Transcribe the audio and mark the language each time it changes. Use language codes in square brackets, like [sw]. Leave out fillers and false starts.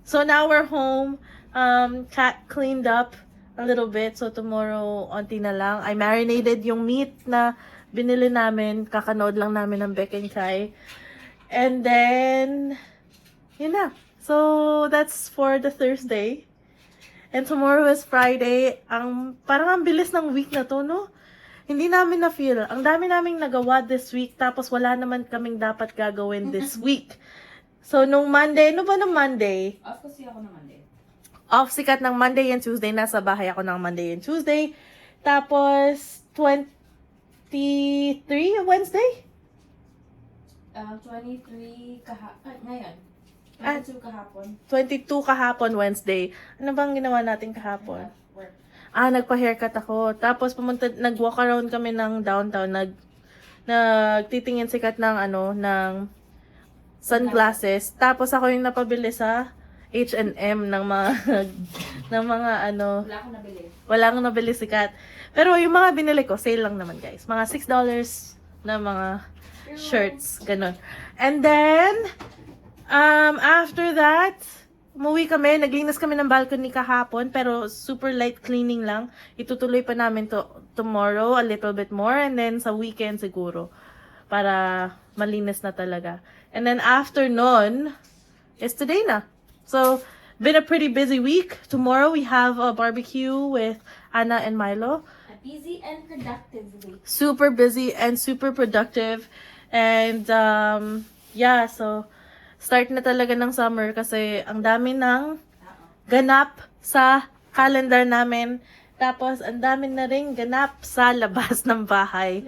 [en] So, now we're home. Cat cleaned up a little bit. [tl] So, tomorrow, onti na lang. [en] I marinated [tl] yung meat na binili namin. Kakanood lang namin ng Beck and Kai. [en] And then, [tl] yun na. [en] So, that's for the Thursday. And tomorrow is Friday. [tl] Parang ang bilis ng week na to, no? Hindi namin na-feel. Ang dami naming nagawa this week. Tapos, wala naman kaming dapat gagawin this week. So, nung Monday, ano ba nung Monday? Off kasi ako ng Monday. Off sikat ng Monday and Tuesday. Nasa bahay ako ng Monday and Tuesday. Tapos, 23 Wednesday? 23 ngayon. 22 kahapon. 22 kahapon Wednesday. Ano bang ginawa natin kahapon? [en] Work. [tl] Nagpa-haircut ako. Tapos nag-walk around kami ng downtown. Nagtitingin sikat ng ng sunglasses. Tapos ako yung napabili sa H&M ng mga Wala akong nabili. Wala akong nabili sikat. Pero yung mga binili ko, sale lang naman guys. Mga $6 na mga shirts. Ganon. [en] And then, after that, [tl] umuwi kami. Naglinis kami ng balcony kahapon. Pero super light cleaning lang. Itutuloy pa namin to [en] tomorrow a little bit more. And then [tl] sa weekend siguro. Para malinis na talaga. [en] And then after [tl] nun, is today na. So, [en] been a pretty busy week. Tomorrow we have a barbecue with Anna and Milo. A busy and productive week. Super busy and super productive. And yeah, so [tl] start na talaga ng summer kasi ang dami ng ganap sa calendar namin. Tapos ang dami na ring ganap sa labas ng bahay.